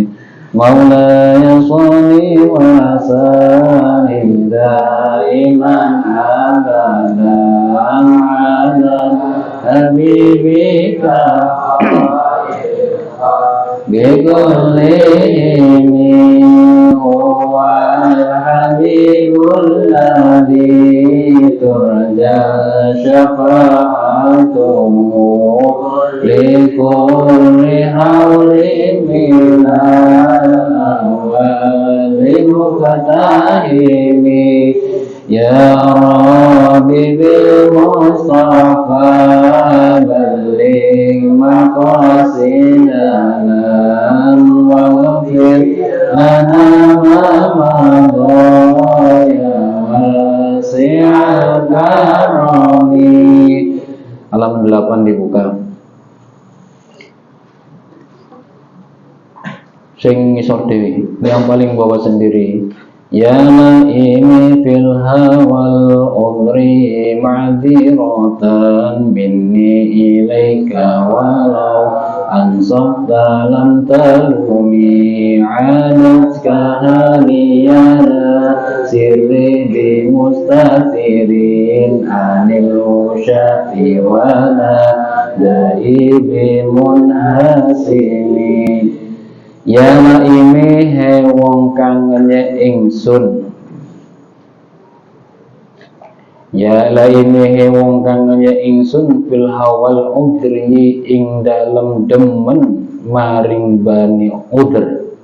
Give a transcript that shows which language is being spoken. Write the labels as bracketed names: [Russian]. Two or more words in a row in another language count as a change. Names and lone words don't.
[Arabic] مولاي صل وسلم دائما أبدا على حبيبك بكل هو الحبيب الذي ترجى شفاعته لكل هول من الأول مقتحم يا رب بالمصطفى بلغ مقاصدنا واغفر لنا ما مضى يا واسع الكرم. [Indonesian] Halaman 8 dibuka. [Javanese] Sing ngisor dewi, [Indonesian] yang paling bawah sendiri. [Arabic] يا لائمي في الهوى العذري معذرة مني إليك ولو أنصفت لم تلم عدتك حالي لا سري بمستتر عن الوشاة ولا دائي بمنحسم. يا لائمي [Javanese] he wong kang ngenyek ingsun. [Arabic] يا لائمي [Javanese] he wong kang ngenyek ingsun [Arabic] في الهوى العذري [Javanese] ing dalem demen maring Bani Udr.